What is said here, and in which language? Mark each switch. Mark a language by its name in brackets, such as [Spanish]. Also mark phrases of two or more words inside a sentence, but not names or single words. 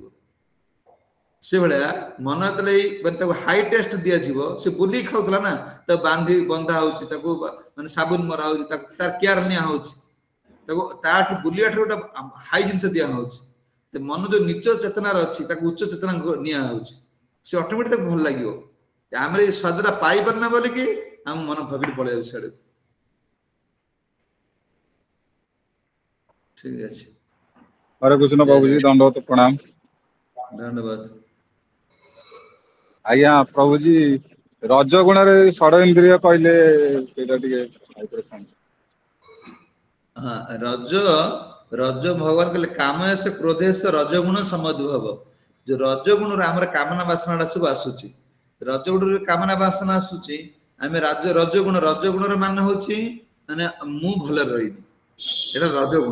[Odia] ସେଭଳିଆ ମନ ଯେତେବେଳେ ତାକୁ [English] high taste [Odia] ଦିଆଯିବ, ସେ ବୁଲିକି ଖାଉଥିଲା ନା, ତାକୁ ବନ୍ଧା ହଉଛି, ତାକୁ ମାନେ ସାବୁନ ମରା ହଉଛି, ତାକୁ ତାର କେୟାର ନିଆ ହଉଛି, ତାକୁ ତାଠୁ ବୁଲିବା ଠାରୁ ଗୋଟେ ହାଇ ଜିନିଷ ଦିଆ ହଉଛି। ମନ ଯୋଉ ନିଚ ଚେତନାର ଅଛି, ତାକୁ ଉଚ୍ଚ ଚେତନା ନିଆ ହଉଛି, ସେ ଅଟୋମେଟିକ ତାକୁ ଭଲ ଲାଗିବ। ଆମର ଏଇ ସ୍ୱାଦଟା ପାଇପାରୁନା ବୋଲିକି ଆମ ମନ ଭାବିକି ପଳେଇ ଯାଉଛି ସିଆଡେ। ଠିକ ଅଛି। [Hindi] हरे कृष्ण [Odia] ଜୟ [Hindi] बाबू जी, [Odia] ଜଗନ୍ନାଥ। [Hindi] दंडवत प्रणाम। [Odia] ଧନ୍ୟବାଦ। [Hindi] आज्ञा प्रभु जी, रज गुण षड इंद्रिय कहले [Odia] ହଁ ରଜ ଭଗବାନ କହିଲେ [Sanskrit] कामएष क्रोधएष रजगुण समुद्भव। [Odia] ଯୋଉ ରଜଗୁଣରେ ଆମର କାମନା ବାସନା ସବୁ ଆସୁଛି, ରଜଗୁଣରେ କାମନା ବାସନା ଆସୁଛି, ଆମେ ରଜଗୁଣର ମାନେ ହଉଛି ମାନେ ମୁଁ ଭଲରେ ରହିବି, ଏଇଟା ରଜଗୁଣ।